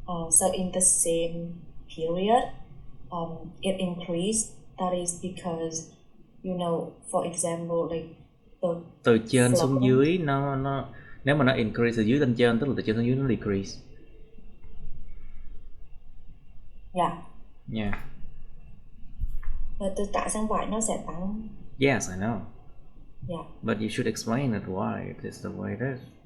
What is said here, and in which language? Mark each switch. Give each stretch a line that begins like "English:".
English: So in the same period, it increased. That is because, you know, for example, like the
Vietnamese: từ trên xuống dưới nó nếu mà nó increase từ dưới lên trên, tức là từ trên xuống dưới nó decrease.
English: Yeah.
Vietnamese: Và từ tạ sang phải nó sẽ tăng.
English: Yes, I know. Yeah. But you should explain it why it is the way it is.